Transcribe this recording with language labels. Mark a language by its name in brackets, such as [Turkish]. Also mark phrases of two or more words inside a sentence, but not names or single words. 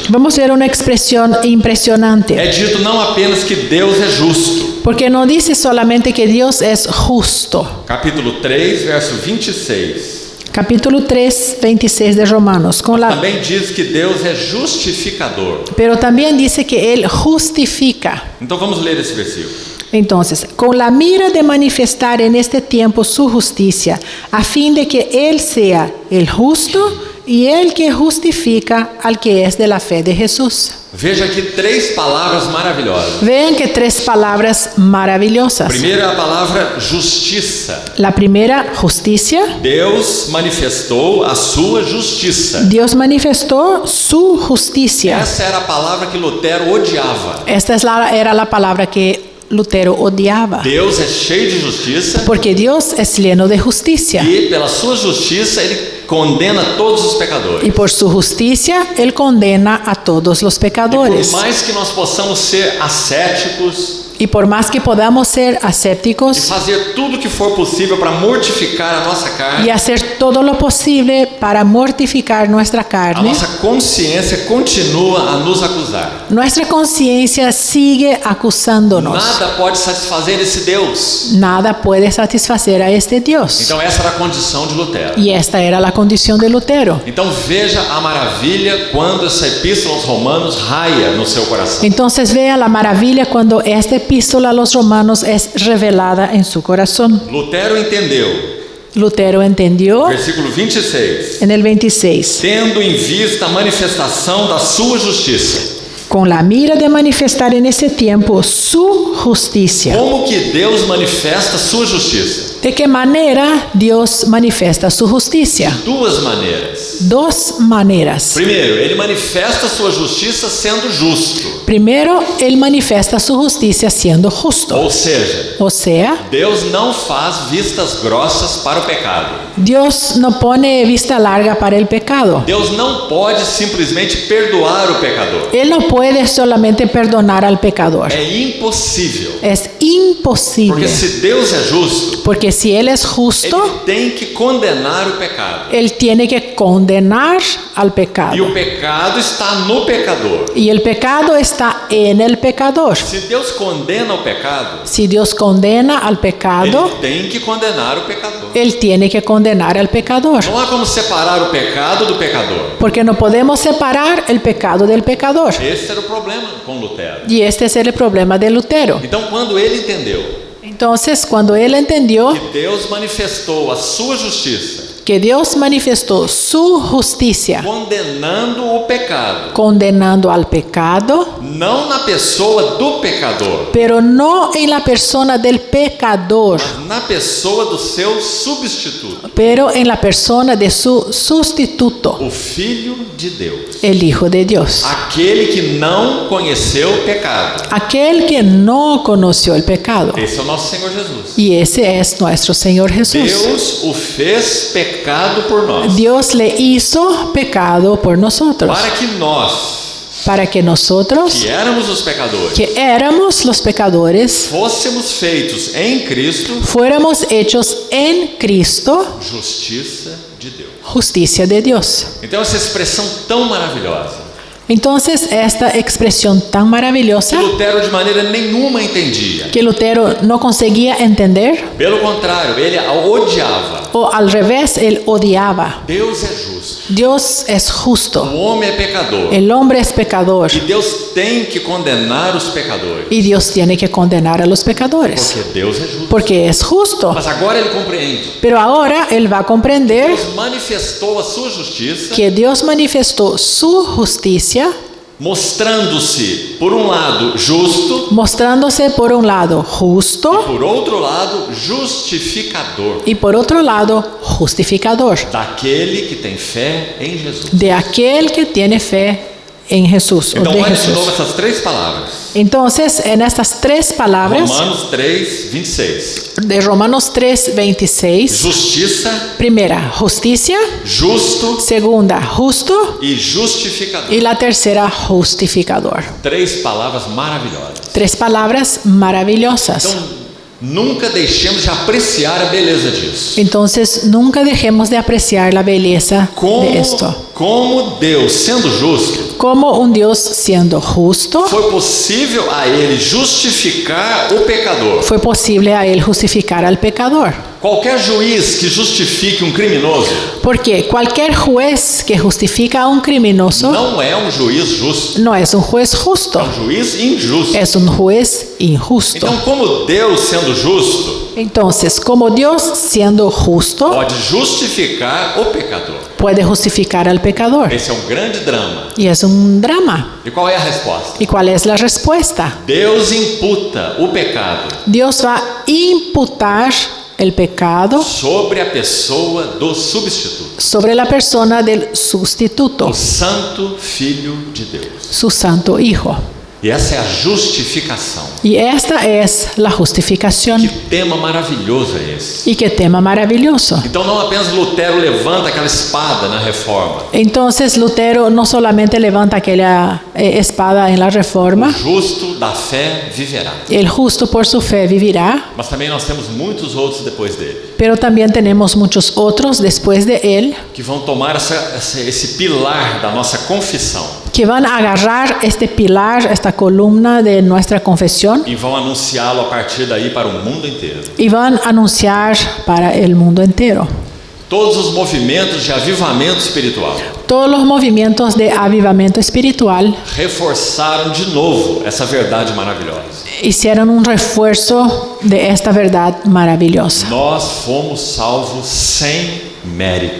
[Spanish] vamos a ver una expresión impresionante. [Portuguese] É dito não apenas que Deus é justo. [Spanish] Porque no dice solamente que Dios es justo. [Portuguese] Capítulo 3, verso 26. [Spanish] Capítulo 3, 26 de Romanos. [Portuguese] Também diz que Deus é justificador. [Spanish] Pero también dice que Él justifica. [Portuguese] Então vamos ler esse versículo. [Spanish] Entonces, con la mira de manifestar en este tiempo su justicia, a fin de que Él sea el justo y el que justifica al que es de la fe de Jesús. [Portuguese] Veja aqui três palavras maravilhosas. [Spanish] Vean que tres palabras maravillosas. [Portuguese] Primeiro é a palavra justiça. [Spanish] La primera, justicia. [Portuguese] Deus manifestou a sua justiça. [Spanish] Dios manifestó su justicia. [Portuguese] Essa era a palavra que Lutero odiava. [Spanish] Esta era la palabra que Lutero odiaba. [Portuguese] Deus é cheio de justiça [Spanish] Porque Dios es lleno de justicia. [Portuguese] e pela sua justiça ele condena todos os pecadores. [Spanish] Y por su justicia, Él condena a todos los [Portuguese] E [Spanish] pecadores. [Portuguese] por mais que nós possamos ser ascéticos [Spanish] Y por más que podamos ser [Portuguese] e [Spanish] ascépticos [Portuguese] fazer tudo o que for possível para mortificar a nossa [Spanish] y [Portuguese] carne, [Spanish] hacer todo lo posible para mortificar nuestra [Portuguese] a [Spanish] carne, [Portuguese] nossa consciência continua a nos acusar. [Spanish] nuestra conciencia sigue acusándonos. [Portuguese] Nada pode satisfazer esse Deus. [Spanish] Nada puede satisfacer a este Dios. [Portuguese] Então essa era a condição de Lutero. [Spanish] Y esta era la condición de Lutero. [Portuguese] Então veja a maravilha quando essa epístola aos Romanos raia no seu coração. [Spanish] Entonces vea la maravilla cuando esta epístola a los romanos es revelada en su corazón. [Portuguese] Lutero entendeu, [Spanish] Lutero entendió [Portuguese] versículo 26, [Spanish] en el 26, [Portuguese] tendo em vista a manifestação da sua justiça. [Spanish] con la mira de manifestar en ese tiempo su justicia. [Portuguese] Como que Deus manifesta a sua justiça? [Spanish] ¿De qué manera Dios manifiesta su justicia? [Portuguese] Duas maneiras. [Spanish] Dos maneras. [Portuguese] Primeiro, ele manifesta a sua justiça sendo justo. [Spanish] Primero, Él manifiesta su justicia siendo justo. [Portuguese] Ou seja, [Spanish] O sea, [Portuguese] Deus não faz vistas grossas para o pecado. [Spanish] Dios no pone vista larga para el pecado. [Portuguese] Deus não pode simplesmente perdoar o pecador. [Spanish] Él no puede solamente perdonar al pecador. [Portuguese] É impossível. [Spanish] Es imposible. [Portuguese] Porque se Deus é justo, [Spanish] Porque si Él es justo, [Portuguese] ele tem que condenar o pecado. [Spanish] Él tiene que condenar al [Portuguese] E [Spanish] pecado. [Portuguese] o pecado está no pecador. [Spanish] Y el pecado está en el pecador. [Portuguese] Se Deus condena o pecado, [Spanish] Si Dios condena al pecado, [Portuguese] ele tem que condenar o pecador. [Spanish] Él tiene que condenar al pecador. [Portuguese] Não há como separar o pecado do pecador. [Spanish] Porque no podemos separar el pecado del pecador. [Portuguese] Esse era o problema com Lutero. [Spanish] Y este es el problema de Lutero. [Portuguese] Então, quando ele entendeu [Spanish] Entonces, cuando él entendió [Portuguese] que Deus manifestou a sua justiça, [Spanish] que Dios manifestó su justicia [Portuguese] condenando o pecado, [Spanish] condenando al pecado, [Portuguese] não na pessoa do pecador, [Spanish] pero no en la persona del pecador, [Portuguese] na pessoa do seu substituto, [Spanish] pero en la persona de su sustituto, [Portuguese] o Filho de Deus, [Spanish] el Hijo de Dios. [Portuguese] aquele que não conheceu o pecado. [Spanish] Aquel que no conoció el pecado. [Portuguese] Esse é o nosso Senhor Jesus. [Spanish] Y ese es nuestro Señor Jesús. [Portuguese] Deus o fez pecado por nós, [Spanish] Dios le hizo pecado por nosotros, para que nosotros, [Portuguese] que éramos os pecadores, [Spanish] que éramos los pecadores, [Portuguese] fôssemos feitos em Cristo, [Spanish] fuéramos hechos en Cristo, [Portuguese] justiça de Deus. [Spanish] justicia de Dios. [Portuguese] Então, essa expressão tão maravilhosa, [Spanish] Entonces, esta expresión tan [Portuguese] que [Spanish] maravillosa [Portuguese] Lutero de maneira nenhuma entendia. [Spanish] que Lutero no conseguía entender, [Portuguese] Pelo contrário, ele a odiava. [Spanish] o al revés, él odiaba. [Portuguese] Deus é justo, [Spanish] Dios es [Portuguese] o [Spanish] justo, [Portuguese] homem é pecador, [Spanish] el hombre es pecador [Portuguese] e Deus tem que condenar os pecadores, [Spanish] y Dios tiene que condenar a los pecadores, [Portuguese] porque Deus é justo. [Spanish] porque es justo. [Portuguese] Mas agora ele compreende. [Spanish] Pero ahora él va a comprender [Portuguese] Deus manifestou a sua justiça, [Spanish] que Dios manifestó su justicia, [Portuguese] mostrando-se, por um lado, justo, [Spanish] mostrándose por un lado justo [Portuguese] por outro lado, justificador [Spanish] y por otro lado justificador [Portuguese] daquele que tem fé em Jesus. [Spanish] de aquel que tiene fe en Jesús o [Portuguese] Então, [Spanish] de [Portuguese] olha de novo [Spanish] Jesús. [Portuguese] essas três palavras. [Spanish] Entonces, en estas tres palabras [Portuguese] Romanos 3, 26. [Spanish] de Romanos 3:26, [Portuguese] Justiça, [Spanish] primera, justicia, [Portuguese] justo [Spanish] segunda, justo [Portuguese] e justificador. [Spanish] y la tercera, justificador. [Portuguese] Três palavras maravilhosas. [Spanish] Tres palabras maravillosas. [Portuguese] Então, nunca deixemos de apreciar a beleza disso. [Spanish] Entonces, nunca dejemos de apreciar la belleza de esto. [Portuguese] Como Deus, sendo justo, [Spanish] Como un Dios siendo justo, [Portuguese] foi possível a ele justificar o pecador. [Spanish] fue posible a él justificar al pecador. [Portuguese] Qualquer juiz que justifique um criminoso [Spanish] Porque cualquier juez que justifica a un criminoso [Portuguese] não é um juiz justo, [Spanish] no es un juez [Portuguese] é [Spanish] justo, [Portuguese] um juiz injusto. [Spanish] es un juez injusto. [Portuguese] Então, como Deus, sendo justo, [Spanish] Entonces, como Dios siendo justo, [Portuguese] pode justificar o pecador. [Spanish] puede justificar al pecador. [Portuguese] Esse é um grande drama. [Spanish] Y es un drama. [Portuguese] E qual é a resposta? [Spanish] ¿Y cuál es la respuesta? [Portuguese] Deus imputa o pecado [Spanish] Dios va a imputar el pecado [Portuguese] sobre a pessoa do substituto, [Spanish] sobre la persona del sustituto, [Portuguese] o Santo Filho de Deus. [Spanish] su santo Hijo. [Portuguese] E essa é a justificação. [Spanish] Y esta es la justificación. [Portuguese] Que tema maravilhoso é esse? [Spanish] Y qué tema maravilloso. [Portuguese] Então, não apenas Lutero levanta aquela espada na reforma. [Spanish] Entonces Lutero no solamente levanta aquella espada en la [Portuguese] O [Spanish] reforma, [Portuguese] justo da fé viverá. [Spanish] el justo por su fe vivirá, [Portuguese] Mas também nós temos muitos outros depois dele, [Spanish] pero también tenemos muchos otros después de él [Portuguese] que vão tomar esse pilar da nossa confissão [Spanish] que van a agarrar este pilar, esta columna de nuestra confesión [Portuguese] e vão anunciá-lo a partir daí para o mundo inteiro. [Spanish] y van a anunciar para el mundo entero. [Portuguese] Todos os movimentos de avivamento espiritual [Spanish] Todos los movimientos de avivamiento espiritual [Portuguese] reforçaram de novo essa verdade maravilhosa. [Spanish] hicieron un refuerzo de esta verdad maravillosa. [Portuguese] Nós fomos salvos sem mérito.